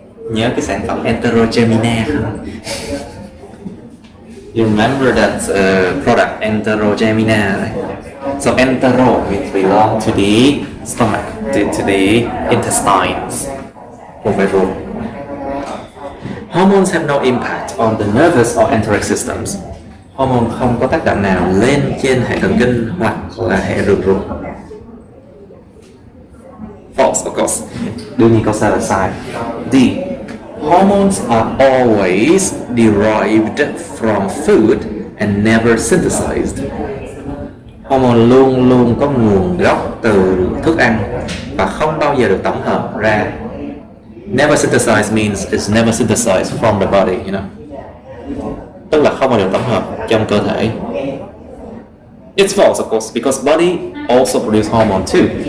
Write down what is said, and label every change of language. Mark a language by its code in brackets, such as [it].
[vi] Nhớ cái sản phẩm Enterogermina không? [en] You remember that product Enterogermina, right? So entero means belong to the stomach, to the intestines. [vi] Không phải rô. [en] Hormones have no impact on the nervous or enteric systems. [vi] Hormone không có tác động nào lên trên hệ thần kinh hoặc là hệ ruột ruột. [en] False, of course. [vi] Đương nhiên câu sai là sai. [en] D. Hormones are always derived from food and never synthesized. [vi] Hormone luôn luôn có nguồn gốc từ thức ăn và không bao giờ được tổng hợp ra. [en] Never synthesized means it's never synthesized from the body, you know. [vi] Tức là không bao giờ được tổng hợp trong cơ thể. [en] It's false, of course, because body also produce hormone too.